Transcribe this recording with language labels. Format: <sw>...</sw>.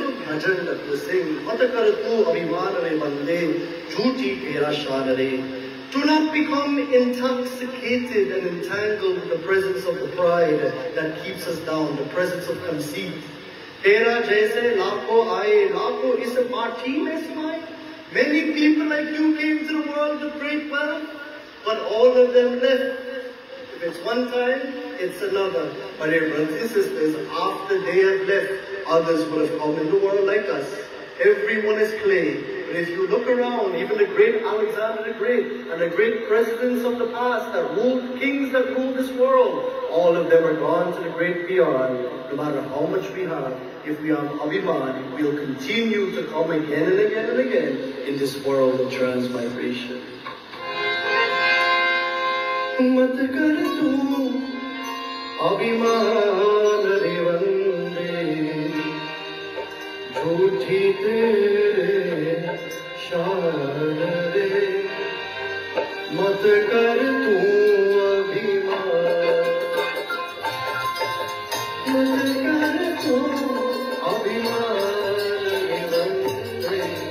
<hi>भजन रत्न सिंह मत कर तू अभिमान रे बंदे झूठी तेरा शान रे.</hi> <en>Do not become intoxicated and entangled with the presence of the pride that keeps us down, the presence of conceit.</en> <hi>Tera jaise lakhon aaye, lakhon is party mein samaye.</hi> <en>Many people like you came to the world with great wealth, but all of them left. If it's one time, it's another. But dear brothers and sisters, after they have left, others will have come in the world like us. Everyone is clay. But if you look around, even the great Alexander the Great and the great presidents of the past that ruled, kings that ruled this world, all of them are gone to the great beyond. No matter how much we have, if we have Abhiman, we'll continue to come again and again and again in this world of transmigration.</en> <hi>मत कर तू अभिमान रे बंदे झूठी तेरे शान रे. मत कर तू अभिमान, मत कर तू अभिमान रे बंदे.</hi>